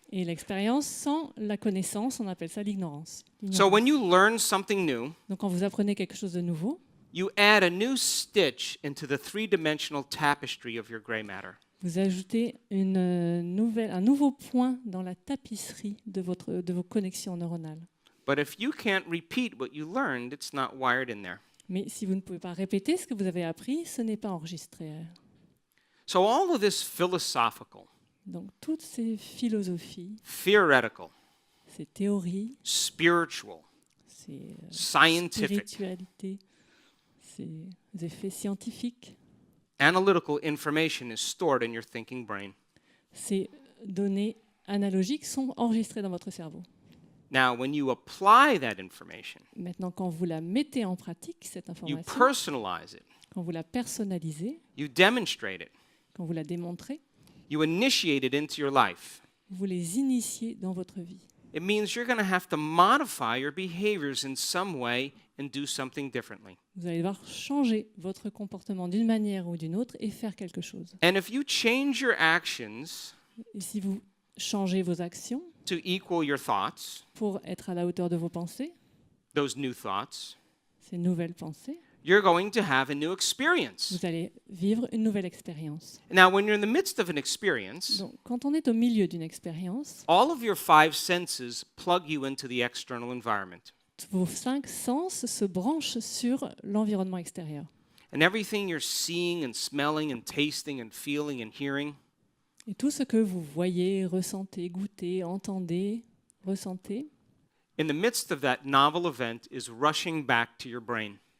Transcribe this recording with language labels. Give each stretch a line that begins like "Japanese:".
French: Et l'expérience sans la connaissance, on appelle ça l'ignorance.
English: So when you learn something new,
French: Donc quand vous apprenez quelque chose de nouveau,
English: you add a new stitch into the three-dimensional tapestry of your gray matter.
French: vous ajoutez un nouveau point dans la tapisserie de vos connexions neuronales.
English: But if you can't repeat what you learned, it's not wired in there.
French: Mais si vous ne pouvez pas répéter ce que vous avez appris, ce n'est pas enregistré.
English: So all of this philosophical,
French: Donc toutes ces philosophies,
English: theoretical,
French: ces théories,
English: spiritual,
French: ces
English: scientific,
French: spiritualités, ces effets scientifiques,
English: analytical information is stored in your thinking brain.
French: ces données analogiques sont enregistrées dans votre cerveau.
English: Now, when you apply that information,
French: Maintenant, quand vous la mettez en pratique, cette
English: you
French: information,
English: personalize it,
French: quand vous la personnalisez,
English: you demonstrate it,
French: quand vous la démontrez,
English: you initiate it into your life.
French: vous les initiez dans votre vie.
English: It means you're going to have to modify your behaviors in some way and do something differently.
French: Vous allez devoir changer votre comportement d'une manière ou d'une autre et faire quelque chose.
English: And if you change your actions
French: Et si vous changez vos actions
English: to equal your thoughts,
French: pour être à la hauteur de vos pensées,
English: those new thoughts,
French: ces nouvelles pensées,
English: you're going to have a new experience.
French: vous allez vivre une nouvelle expérience.
English: Now, when you're in the midst of an experience,
French: Donc, quand on est au milieu d'une expérience,
English: all of your five senses plug you into the external environment.
French: vos 5 sens se branchent sur l'environnement extérieur.
English: And everything you're seeing and smelling and tasting and feeling and hearing,
French: Et tout ce que vous voyez, ressentez, goûtez, entendez, ressentez,
English: in the midst of that novel event, is rushing back to your brain.